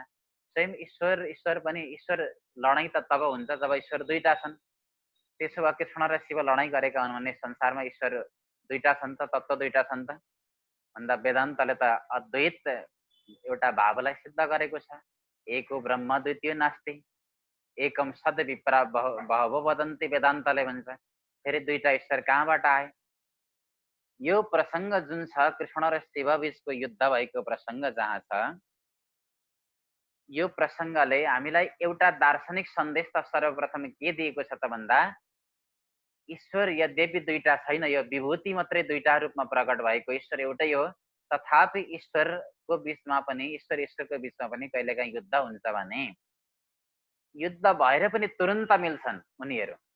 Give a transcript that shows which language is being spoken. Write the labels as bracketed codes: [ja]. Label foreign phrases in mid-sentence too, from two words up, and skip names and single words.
[ne] स्वयं ईश्वर पनि ईश्वर लडाइँ त तब हुन्छ जब ईश्वर दुईटा छन्। त्यसो भए कृष्ण र शिव लडाइँ गरेका हुन् भने संसारमा ईश्वर दुईटा छन् त, तत्त्व दुईटा छन् त भन्दा वेदान्तले त अद्वैत एउटा भावलाई सिद्ध गरेको छ। [sa] एको ब्रह्म द्वितीय नास्ति, एकम सद विप्रा बहवो वदन्ति, [ne] वेदान्तले भन्छ। फेरि दुईटा ईश्वर कहाँबाट आए? यो प्रसङ्ग जुन छ कृष्ण र शिव बीचको युद्ध भएको प्रसङ्ग जहाँ छ, यो प्रसङ्गले हामीलाई एउटा दार्शनिक सन्देश त सर्वप्रथम के दिएको छ त भन्दा, ईश्वर यद्यपि दुईटा छैन, यो विभूति मात्रै दुईटा रूपमा प्रकट भएको, ईश्वर एउटै हो, तथापि ईश्वरको बीचमा पनि ईश्वरको बीचमा पनि कहिलेकाहीँ युद्ध हुन्छ भने युद्ध भएर पनि तुरुन्त मिल्छन् उनीहरू।